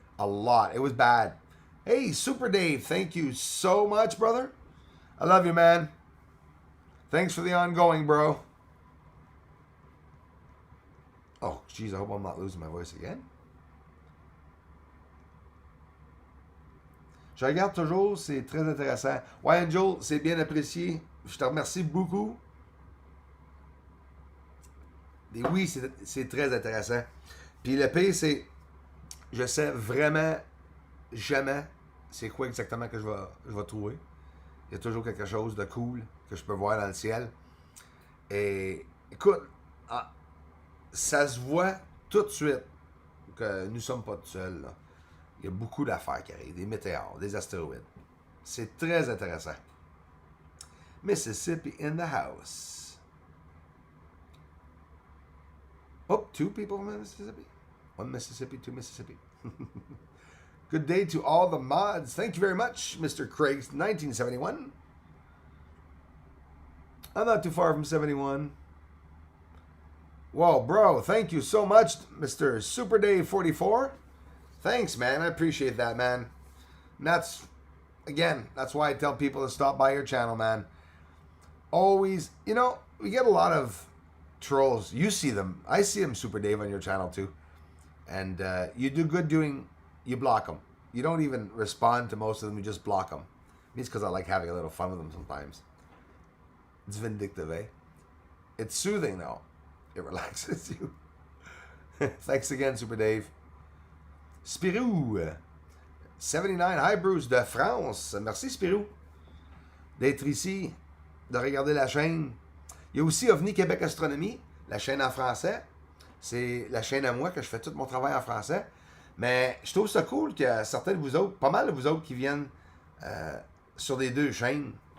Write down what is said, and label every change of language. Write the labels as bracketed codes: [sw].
[en] A lot. It was bad. Hey, Super Dave, thank you so much, brother. I love you, man. Thanks for the ongoing, bro. Oh, jeez, I hope I'm not losing my voice again. [fr] Je regarde toujours, c'est très intéressant. Ouais, Angel, c'est bien apprécié. Je te remercie beaucoup. Et oui, c'est très intéressant. Puis le pire, c'est... Je sais vraiment jamais c'est quoi exactement que je vais trouver. Il y a toujours quelque chose de cool que je peux voir dans le ciel. Et écoute, ça se voit tout de suite que nous ne sommes pas tout seuls. Là. Il y a beaucoup d'affaires qui arrivent, des météores, des astéroïdes. C'est très intéressant. [en] Mississippi in the house. Oh, 2 people from Mississippi? 1 Mississippi, 2 Mississippi. Good day to all the mods. Thank you very much, Mr. Craig, 1971. I'm not too far from 71. Whoa, bro, thank you so much, Mr. Super Dave 44. Thanks, man. I appreciate that, man. And that's why I tell people to stop by your channel, man. Always, we get a lot of trolls. You see them. I see them, Super Dave, on your channel, too. And you do good you block them. You don't even respond to most of them. You just block them. It's because I like having a little fun with them sometimes. It's vindictive, eh? It's soothing, though. It relaxes you. Thanks again, Super Dave. Spirou, 79. Hi, Bruce de France. [fr] Merci, Spirou, d'être ici, de regarder la chaîne. Il y a aussi OVNI Québec Astronomie, la chaîne en français. C'est la chaîne à moi que je fais tout mon travail en français. Mais je trouve ça cool qu'il y a certains de vous autres, pas mal de vous autres qui viennent sur les deux chaînes.